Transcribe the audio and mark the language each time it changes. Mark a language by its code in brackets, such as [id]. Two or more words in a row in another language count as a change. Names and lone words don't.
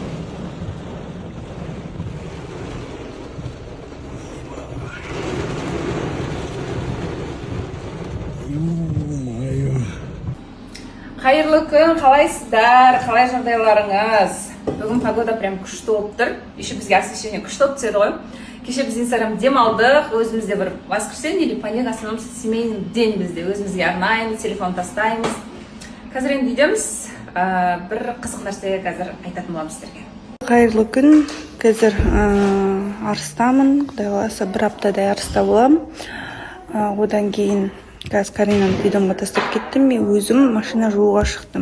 [kk] Қайырлы күн, қалайсыздар, қалай жағдайларыңыз? Бүгін [ru] погода прям [kk] күшті болып тұр. Еще бізге освещение күшті болып түседі ғой. Кеше біз Инстаграм демалдық, өзімізде бір [ru] воскресенье или понедельник основном семейный день [kk] бізде. Өзімізге арнаймыз, телефон тастаймыз. Қазір енді үйдеміз, бір қызық нәрсе қазір айтатын боламыз сіздерге. Қайырлы күн, қазір арыстамын, құдай қаласа бір аптадай арыста боламын. Одан кейін қазір Каринаны бидонға тастап кеттім, мен өзім машина жууға шықтым.